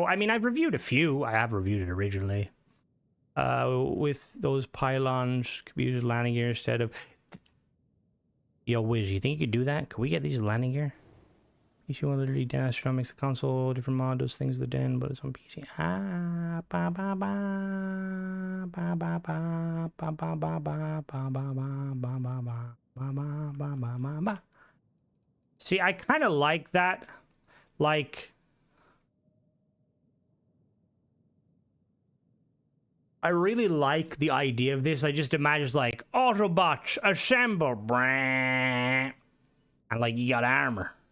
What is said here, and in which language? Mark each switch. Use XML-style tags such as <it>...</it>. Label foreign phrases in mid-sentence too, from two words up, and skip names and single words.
<en>I mean, I've reviewed a few. I have reviewed it originally. With those pylons, could be used as landing gear instead of. Yo, Wiz, you think you could do that? Could we get these landing gear? PC one literally Den Astronomics, the console, different mod does things the Den, but it's on PC. Ah, ba ba ba ba ba ba ba ba ba ba ba ba ba ba ba ba ba ba ba. See, I kind of like that. Like, I really like the idea of this. I just imagine like Autobots assemble, and like you got armor.</en>